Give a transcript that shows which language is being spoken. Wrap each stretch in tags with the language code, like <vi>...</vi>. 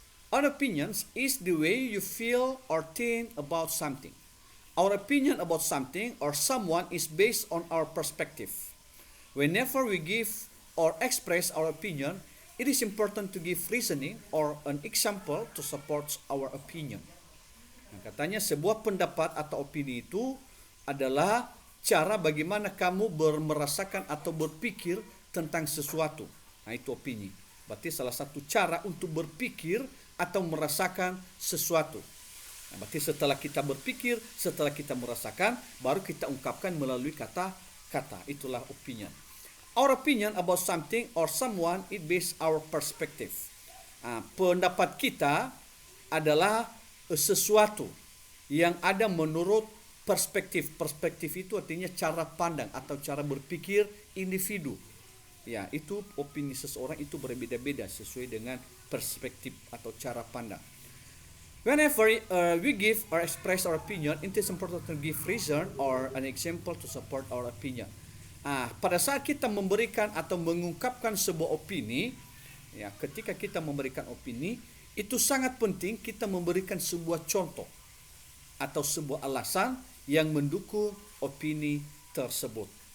<en>Our opinions is the way you feel or think about something. Our opinion about something or someone is based on our perspective. Whenever we give or express our opinion, it is important to give reasoning or an example to support our opinion.</en> <id>Nah, katanya sebuah pendapat atau opini itu adalah cara bagaimana kamu merasakan atau berpikir tentang sesuatu. Nah, itu opini. Berarti salah satu cara untuk berpikir atau merasakan sesuatu. Nah, berarti setelah kita berpikir, setelah kita merasakan, baru kita ungkapkan melalui kata-kata. Itulah opinion.</id> <en>Our opinion about something or someone it based our perspective.</en> <id>Nah, pendapat kita adalah sesuatu yang ada menurut perspektif. Perspektif itu artinya cara pandang atau cara berpikir individu. Ya, itu opini seseorang itu berbeda-beda sesuai dengan perspektif atau cara pandang.</id> <en>Whenever we give or express our opinion, it is important to give reason or an example to support our opinion.</en> <id>Pada saat kita memberikan atau mengungkapkan sebuah opini, ya, ketika kita memberikan opini, itu sangat penting kita memberikan sebuah contoh atau sebuah alasan yang mendukung opini tersebut.</id>